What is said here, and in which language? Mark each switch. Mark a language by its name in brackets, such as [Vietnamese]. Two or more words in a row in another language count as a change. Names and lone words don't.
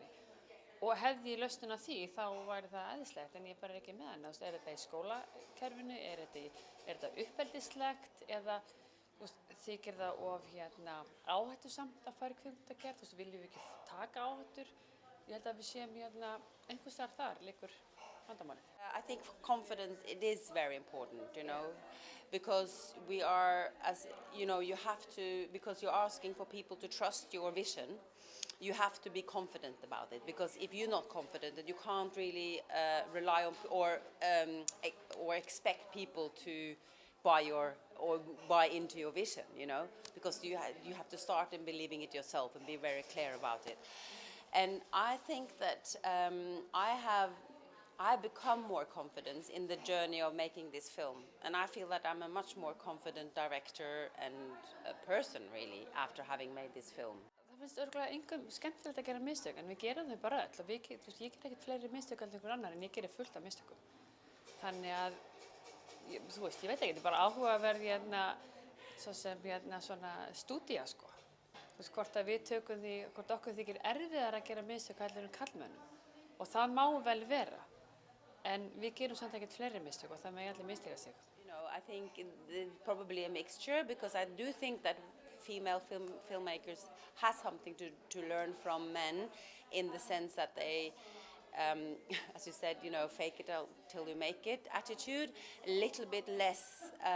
[Icelandic] Og hefði ég lausnina á því, þá væri það æðislegt, en ég bara ekki með hana. Er þetta í skólakerfinu, er þetta uppeldislegt, eða þykir það of áhættusamt að fara í kvikmyndagerð, viljum við ekki taka áhættur? Ég held að við séum einhvers staðar þar liggur vandamálið. [English] I think confidence, it is very important, you know, because we are, as you know, you have to, because you're asking for people to trust your vision, you have to be confident about it, because if you're not confident, then you can't really rely on or expect people to buy into your vision, you know, because you have to start in believing it yourself and be very clear about it. And I think that I've become more confident in the journey of making this film, and I feel that I'm a much more confident director and a person, really, after having made this film. [Icelandic] Það finnst örugglega engum skemmtilegt að gera mistök, en við gerum þau bara öll og ég ger ekkert fleiri mistök en einhver annar, en ég gerir fullt af mistökum. Þannig að, ég veit ekki, þetta er bara áhugaverð svo sem svona stúdía, sko. Hvort að við tökum því, hvort okkur þykir erfiðar að gera mistök heldur en karlmönnum. Og það má vel vera. En við gerum samt ekkert fleiri mistök og það megi allir mistaka sig. [English] You know, I think it's probably a mixture, because I do think that female filmmakers has something to learn from men, in the sense that they, as you said, you know, fake it till you make it attitude, a little bit less